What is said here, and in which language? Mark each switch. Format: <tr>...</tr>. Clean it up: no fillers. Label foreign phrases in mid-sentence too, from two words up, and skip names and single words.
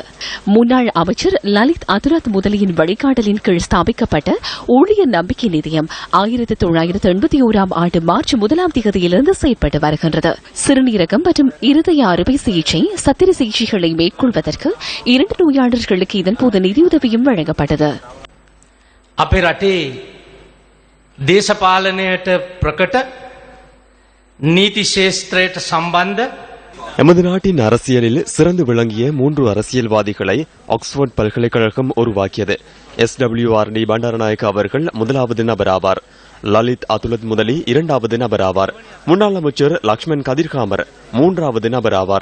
<ta>முன்னாள் அமைச்சர் லலித் அதுரத் முதலியின் வழிகாட்டலின் கீழ் ஸ்தாபிக்கப்பட்ட ஊழியர் நம்பிக்கை நிதியம் 1981ஆம் ஆண்டு மார்ச் 1ஆம் தேதியிலிருந்து செயற்பட்டு வருகின்றது. சிறுநீரகம் மற்றும் இருதய அறுவை சிகிச்சை, சத்திர சிகிச்சைகளை மேற்கொள்வதற்கு 2 நோயாளர்களுக்கு இதன்போது நிதியுதவியும் வழங்கப்பட்டது.</ta> <si>අපේ රටේ දේශපාලනයට ප්‍රකට නීති ශේෂ්ත්‍රයට සම්බන්ධ</si> <ta>எமது நாட்டின் அரசியலில் சிறந்து விளங்கிய 3 அரசியல்வாதிகளை ஆக்ஸ்போர்ட் பல்கலைக்கழகம் உருவாக்கியது. SWRD பண்டாரநாயக்க அவர்கள் முதலாவது நபர் ஆவார். லலித் அதுலத் முதலி 2வது நபர் ஆவார். முன்னாள் அமைச்சர் லக்ஷ்மண் கதிர்காமர் 3வது நபர் ஆவார்.</ta>